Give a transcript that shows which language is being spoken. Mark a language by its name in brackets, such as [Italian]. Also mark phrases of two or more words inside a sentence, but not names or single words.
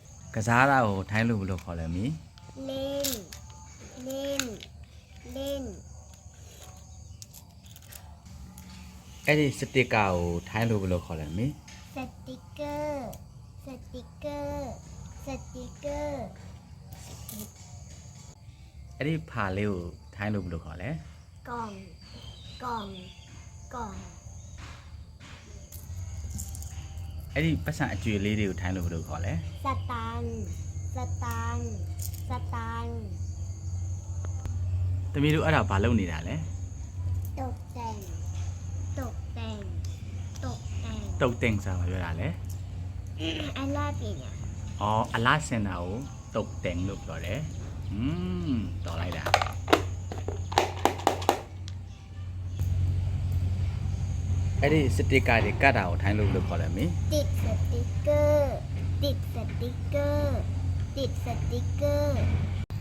[Burmese] ကစားတာကိုထိုင်းလို့ဘယ်လိုခေါ်လဲမီ [Thai] เล่นเล่นเล่น [Burmese] အဲ့ဒီစတစ်ကာကိုထိုင်းလို့ဘယ်လိုခေါ်လဲမီ [Thai] สติกเกอร์สติกเกอร์สติกเกอร์ [Burmese] အဲ့ဒီဖာလေးကိုထိုင်းလို့ဘယ်လိုခေါ်လဲ [Thai] กล่องกล่องกล่อง [Burmese] အဲ့ဒီပတ်စံအကျွေလေးတွေကိုထိုင်းလို့ဘယ်လိုခေါ်လဲ [Thai] สตังค์สตังค์สตังค์ [Burmese] တမီးတို့အဲ့ဒါဘာလုပ်နေတာလဲ [Thai] ตกแต่งตกแต่งตกแต่ง [Burmese] တုတ်တင်စားမပြောတာလဲ [Thai] อันแรกเป็นเนี่ย [Burmese] အော်အလားစင်တာကိုတုတ်တင်လို့ပြောတယ်တော်လိုက်တာအဲ့ဒီစတစ်ကာတွေကတ်တာကိုထိုင်းလို့ဘယ်လိုခေါ်လဲမီ [Thai] ติดสติกเกอร์ติดสติกเกอร์ติดสติกเกอร์